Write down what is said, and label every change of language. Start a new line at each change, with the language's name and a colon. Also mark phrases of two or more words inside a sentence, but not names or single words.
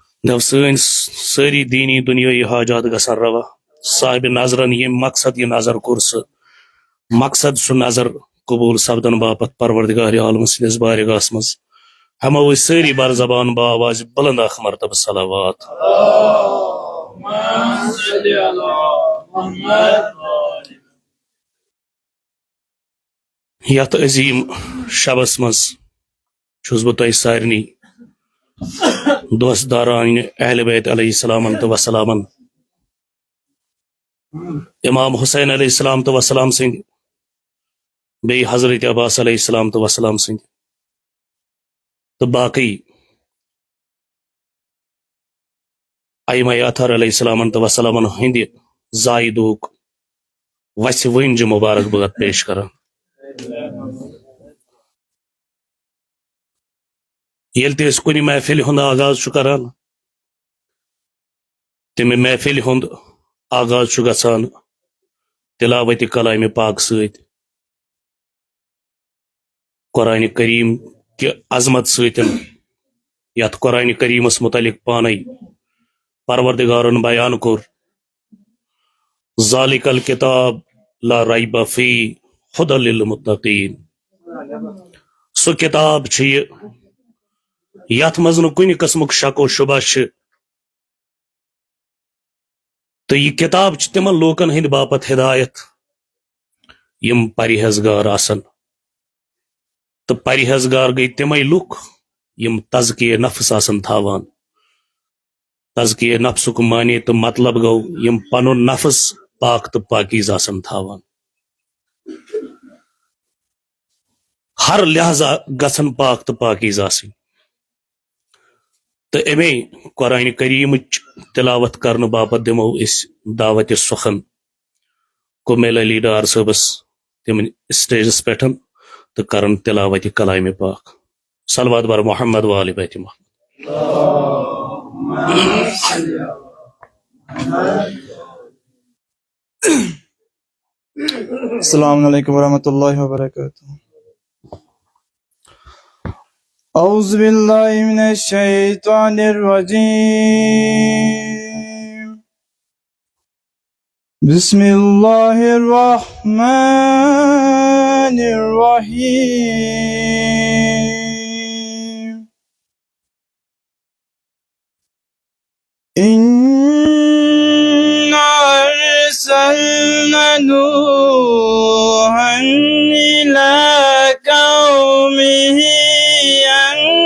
Kashmiri: دو سن ساری دینی دنیای حاجات گسن روا صاحب نظرن یہ مقصد یہ نظر کور مقصد سہ نظر قبول سپدن باپت پروردگار عالم سندس بارگاہس مز ہمو ساری بر زبان با آواز بلند اخ مرتبہ صلوات یت عظیم شبس مز چھس بہ تہ سارنی دوست داران اہل بیت
Arabic: علیہ السلام
Kashmiri: تو وسلام امام حسین
Arabic: علیہ السلام
Kashmiri: تو وسلام سند بی حضرت عباس
Arabic: علیہ السلام
Kashmiri: تو وسلام سند تو باقی ائمہ اطہر
Arabic: علیہ السلام
Kashmiri: تو وسلام ہند زائدوک وس ونج مبارک باد پیش کران یل تہ اس کن محفل ہند آغاز کران تمہ محفل ہند آغاز گژھان تلاوت کلام پاک ست قرآن کریم کہ عظمت ستن یت قرآن کریمس متعلق پانے پروردگارن بیان کور
Arabic: ذالک الکتاب لا ریب فی ھدی للمتقین
Kashmiri: سو کتاب یت مز کن قسمک شک و شبہ تو یہ کتاب تمن لوکن ہند باپت ہدایت یم پرہیزگار آسن تو پرہیزگار گئی تمے لوک یم تزکیہ نفس آسن تھاوان تزکیہ نفسک معنی تو مطلب گو یم پنن نفس پاک تو پاکیز آسن تھاوان ہر لہذا گژھن پاک تو پاکیز آسن تو امے قرآن کریم تلاوت کرنے باپت دمو اس دعوت سخن کمیل علی ڈار صبس تم سٹیجس پہ تو کرن تلاوت کلام پاک صلوات بر محمد
Arabic: وآل بیت محمد السلام علیکم ورحمۃ اللہ وبرکاتہ اعوذ باللہ من الشیطان الرجیم بسم اللہ الرحمن الرحیم اِنَّا أَرْسَلْنَا نُوحًا إِلَىٰ قَوْمِهِ أَنْ